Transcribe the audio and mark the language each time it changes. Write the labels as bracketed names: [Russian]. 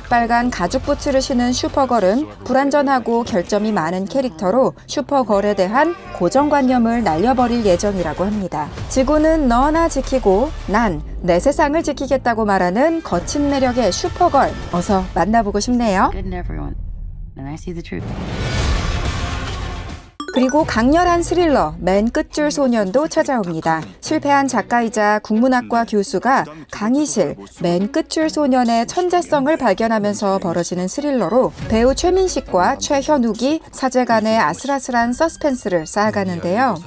[Korean] 빨간 가죽 부츠를 신은 슈퍼걸은 불완전하고 결점이 많은 캐릭터로 슈퍼걸에 대한 고정관념을 날려버릴 예정이라고 합니다. 지구는 너나 지키고 난 내 세상을 지키겠다고 말하는 거친 매력의 슈퍼걸, 어서 만나보고 싶네요. [English] good in everyone, and I see the truth. [Korean] 그리고 강렬한 스릴러 맨 끝줄 소년도 찾아옵니다. 실패한 작가이자 국문학과 교수가 강희실 맨 끝줄 소년의 천재성을 발견하면서 벌어지는 스릴러로 배우 최민식과 최현욱이 사제 간의 아슬아슬한 서스펜스를 쌓아가는데요.